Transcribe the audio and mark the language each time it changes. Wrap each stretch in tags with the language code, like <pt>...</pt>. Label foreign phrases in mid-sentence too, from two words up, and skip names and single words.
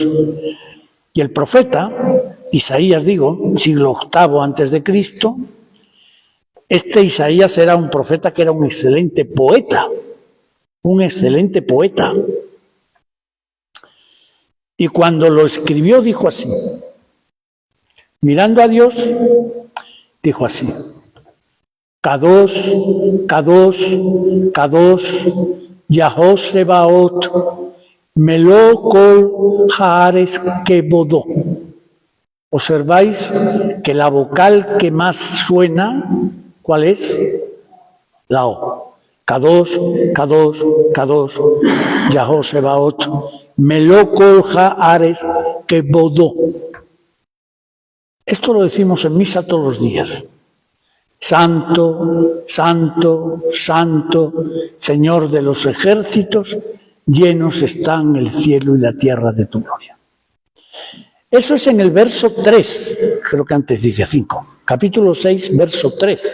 <es>Y el profeta, Isaías digo, siglo VIII antes de Cristo, este Isaías era un profeta que era un excelente poeta. Y cuando lo escribió dijo así, mirando a Dios, dijo así,</es> <he>קדוש קדוש קדוש יהוה צבאות מלא כל הארץ כבודו.</he> <es>Observáis que la vocal que más suena, ¿cuál es? La O.</es> <he>קדוש קדוש קדוש יהוה צבאות מלא כל הארץ כבודו.</he> <es>Esto lo decimos en misa todos los días. Santo, santo, santo, Señor de los ejércitos, llenos están el cielo y la tierra de tu gloria. Eso es en el verso 3, creo que antes dije 5, capítulo 6, verso 3.</es>